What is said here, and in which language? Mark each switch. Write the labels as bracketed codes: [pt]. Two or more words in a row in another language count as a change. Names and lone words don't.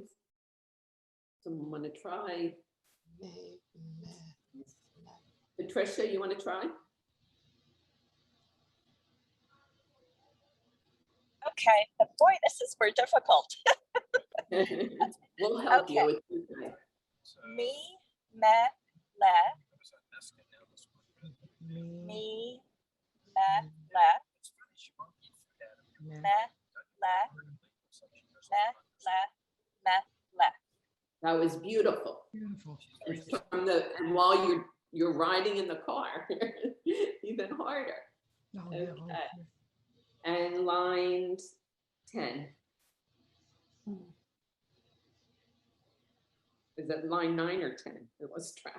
[en] Someone want to try? Patricia, you want to try? Okay, but boy, this is very difficult. We'll help Okay. you. It's okay. Me, me, le. Me, me, le. Me, le. Me, le. Me, le. That was beautiful. Beautiful. From the, and while you're riding in the car, even harder. Oh, yeah, oh, Okay. And line 10. Is it line 9 or 10? It was track.